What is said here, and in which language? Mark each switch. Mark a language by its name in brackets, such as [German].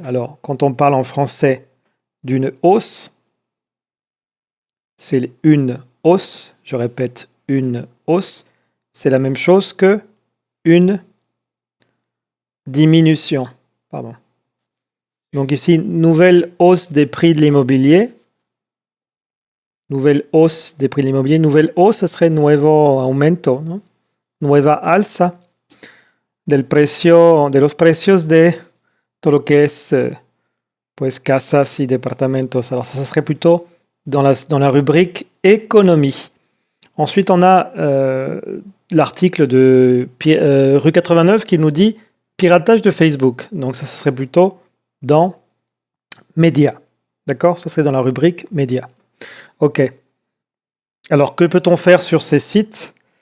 [French] Alors, quand on parle en français d'une hausse, c'est une hausse, je répète, une hausse, c'est la même chose que une diminution. Pardon. Donc ici, nouvelle hausse des prix de l'immobilier. Nouvelle hausse des prix de l'immobilier. Nouvelle hausse, ce serait [Spanish] nuevo aumento, ¿no? Nueva alza de los precios de todo lo que es pues casas y departamentos. [French] Alors ça serait plutôt dans la rubrique économie. Ensuite, on a l'article de Rue 89 qui nous dit piratage de Facebook. Donc ça serait plutôt dans médias. D'accord? Ça serait dans la rubrique médias. Ok. Alors, que peut-on faire sur ces sites?